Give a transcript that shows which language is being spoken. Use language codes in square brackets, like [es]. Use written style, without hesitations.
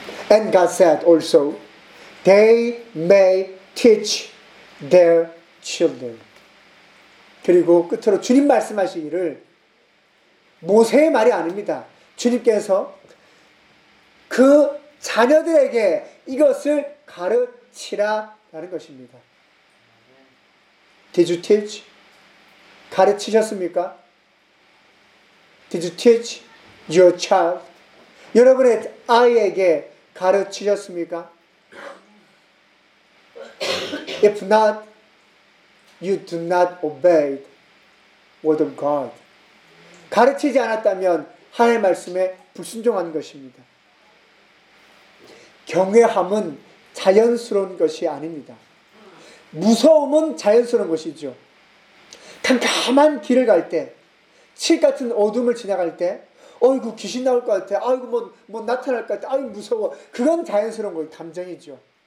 [en] And God said also, they may teach their children. [ko] 그리고 끝으로 주님 말씀하시기를 모세의 말이 아닙니다. 주님께서 그 자녀들에게 이것을 가르치라 라는 것입니다. [en] Did you teach? [ko] 가르치셨습니까? [en] Did you teach your child? [ko] 여러분의 아이에게 가르치셨습니까? [en] If not, you do not obey the word of God. [ko] 가르치지 않았다면 하나님의 말씀에 불순종한 것입니다. 경외함은 자연스러운 것이 아닙니다. 무서움은 자연스러운 것이죠. 캄캄한 길을 갈 때, 칠 같은 어둠을 지나갈 때, 어이구 귀신 나올 것 같아, 아이고 뭐 나타날 것 같아, 아이고 무서워, 그건 자연스러운 거예요. 감정이죠.